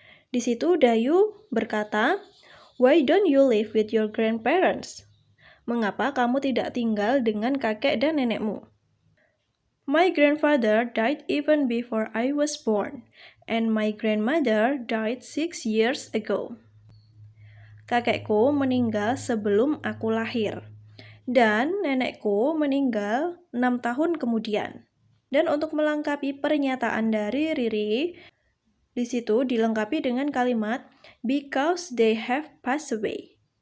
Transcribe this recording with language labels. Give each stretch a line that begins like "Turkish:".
Indonesian: Di situ Dayu berkata,
English: Why don't you live with your grandparents?
Indonesian: Mengapa kamu tidak tinggal dengan kakek dan nenekmu?
English: My grandfather died even before I was born, and my grandmother died 6 years ago.
Indonesian: Kakekku meninggal sebelum aku lahir, dan nenekku meninggal 6 tahun kemudian. Dan untuk melengkapi pernyataan dari Riri, di situ dilengkapi dengan kalimat
English: because they have passed away.